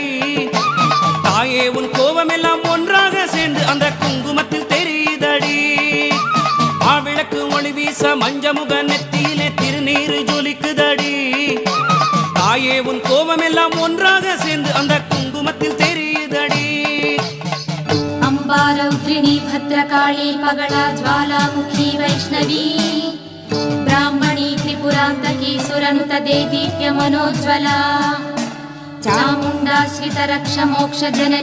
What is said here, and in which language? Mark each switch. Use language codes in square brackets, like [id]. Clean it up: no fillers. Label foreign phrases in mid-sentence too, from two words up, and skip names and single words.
[ta] தாயே உன் கோபமெல்லாம் ஒன்றாக சேர்ந்து அந்த குங்குமத்தில் தெரியுதடி. மாவிளக்கு ஒளி வீச மஞ்சமுக நெத்தியிலே திருநீரு ஜொலிக்குதடி. தாயே உன் கோபமெல்லாம் ஒன்றாக சேர்ந்து அந்த குங்குமத்தில் தெரியுதடி. [sa] अम्बा रौद्रिणी भद्रकाली पगला ज्वालामुखी वैष्णवी. ब्राह्मणी त्रिपुरान्तकी सुरनुत देदीप्य मनोज्वला. चामुण्डा श्रितरक्ष मोक्ष जननी